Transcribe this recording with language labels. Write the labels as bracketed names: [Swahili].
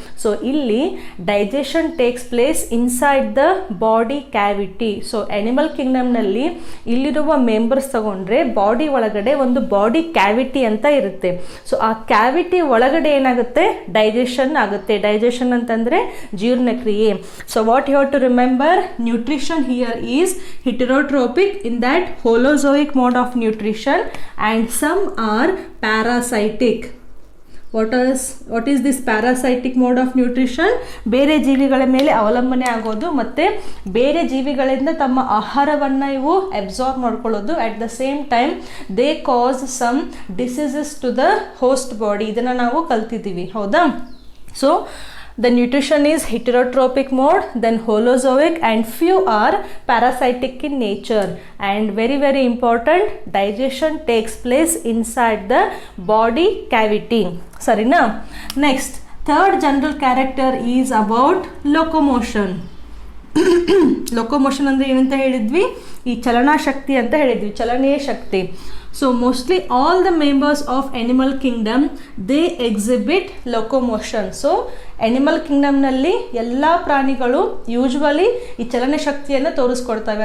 [English] So ಇಲ್ಲಿ digestion takes place inside the body cavity. [Kannada] So animal ಕಿಂಗ್ಡಮ್ನಲ್ಲಿ ಇಲ್ಲಿರುವ members ತಗೊಂಡ್ರೆ ಬಾಡಿ ಒಳಗಡೆ ಒಂದು ಬಾಡಿ ಕ್ಯಾವಿಟಿ ಅಂತ ಇರುತ್ತೆ. ಸೊ ಆ ಕ್ಯಾವಿಟಿ ಒಳಗಡೆ ಏನಾಗುತ್ತೆ, ಡೈಜೆಷನ್ ಆಗುತ್ತೆ. ಡೈಜೆಷನ್ ಅಂತಂದರೆ ಜೀರ್ಣಕ್ರಿಯೆ. [English] So what you have to remember, nutrition here is heterotropic in that holozoic mode of nutrition, and some are parasitic. What is this parasitic mode of nutrition? [Kannada] ಬೇರೆ ಜೀವಿಗಳ ಮೇಲೆ ಅವಲಂಬನೆ ಆಗೋದು ಮತ್ತು ಬೇರೆ ಜೀವಿಗಳಿಂದ ತಮ್ಮ ಆಹಾರವನ್ನು ಇವು ಅಬ್ಸಾರ್ಬ್ ಮಾಡ್ಕೊಳ್ಳೋದು. [English] At the same time they cause some diseases to the host body. [Kannada] ಇದನ್ನು ನಾವು ಕಲ್ತಿದ್ದೀವಿ, ಹೌದಾ? [English] So the nutrition is heterotropic mode, then holozoic, and few are parasitic in nature. And very very important, digestion takes place inside the body cavity. Sarina? Next, third general character is about locomotion. [Kannada] ಲೊಕೊಮೋಷನ್ ಅಂದರೆ ಏನಂತ ಹೇಳಿದ್ವಿ, ಈ ಚಲನಾ ಶಕ್ತಿ ಅಂತ ಹೇಳಿದ್ವಿ, ಚಲನೆಯ ಶಕ್ತಿ. [English] So mostly all the members of animal kingdom they exhibit locomotion. [Kannada] So animal ಕಿಂಗ್ಡಮ್ನಲ್ಲಿ ಎಲ್ಲ ಪ್ರಾಣಿಗಳು ಯೂಶ್ವಲಿ ಈ ಚಲನ ಶಕ್ತಿಯನ್ನು ತೋರಿಸ್ಕೊಡ್ತವೆ.